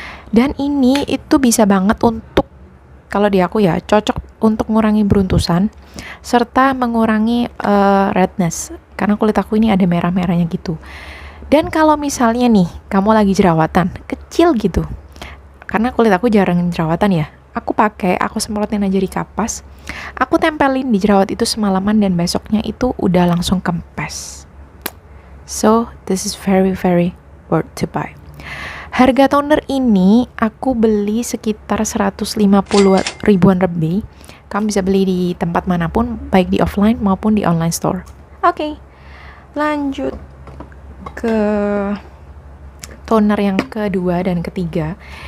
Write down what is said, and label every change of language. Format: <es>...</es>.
<id>Dan ini itu bisa banget untuk, kalau di aku ya, cocok untuk mengurangi beruntusan serta mengurangi redness, karena kulit aku ini ada merah-merahnya gitu. Dan kalau misalnya nih, kamu lagi jerawatan, kecil gitu, karena kulit aku jarang jerawatan ya, aku semprotin aja di kapas, aku tempelin di jerawat itu semalaman, dan besoknya itu udah langsung kempes.</id> <en>So, this is very very worth to buy.</en> <id>Harga toner ini aku beli sekitar 150 ribuan lebih. Kamu bisa beli di tempat manapun, baik di offline maupun di online store. Oke, lanjut ke toner yang kedua dan ketiga.</id>